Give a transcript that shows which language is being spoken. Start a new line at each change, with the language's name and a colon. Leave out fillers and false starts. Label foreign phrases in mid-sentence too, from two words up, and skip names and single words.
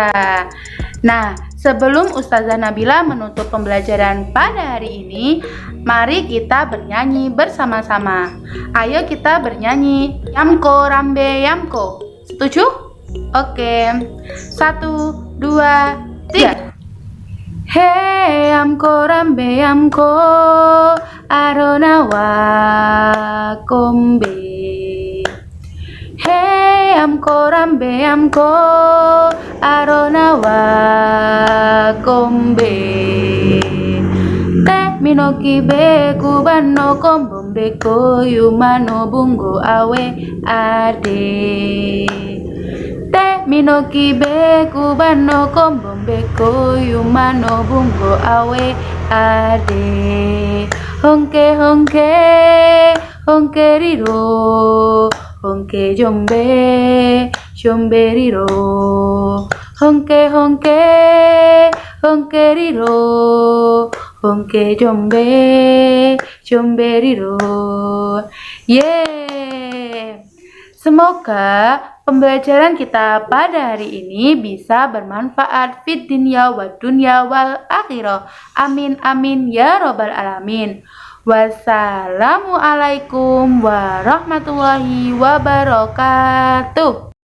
Indonesian: Nah, sebelum Ustazah Nabila menutup pembelajaran pada hari ini, mari kita bernyanyi bersama-sama. Ayo kita bernyanyi Yamko Rambe Yamko. Setuju? Oke. 1, 2, 3. Hey amko rambe amko arona wa kombe. Hey amko rambe amko arona wa kombe. Te minoki be kubano kombombe ko yumano bungo awe ade. Te minoki be kubano kombombe ko yumano bungo awe ade. Honke honke honke riro honke jombe jombe riro. Honke honke honke riro honke jombe jombe riro. Yeay! Semoga pembelajaran kita pada hari ini bisa bermanfaat
Arabic: في الدنيا والدنيا والآخرة. آمين آمين يا رب العالمين. السلام عليكم ورحمة الله وبركاته.